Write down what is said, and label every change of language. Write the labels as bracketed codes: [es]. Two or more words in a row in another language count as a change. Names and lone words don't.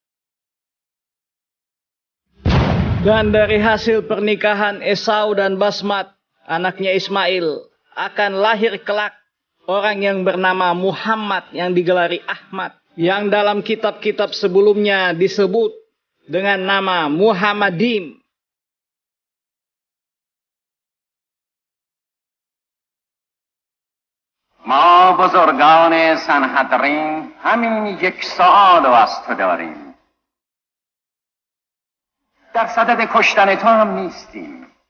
[id] Dan dari hasil pernikahan Esau dan Basmat, anaknya Ismail, akan lahir kelak orang yang bernama Muhammad yang digelari Ahmad, yang dalam kitab-kitab sebelumnya disebut dengan nama Muhammadim. [fa] ما بزرگان سنهدرین همین 1 سؤال از تو داریم. در صدد کشتن تو هم نیستیم.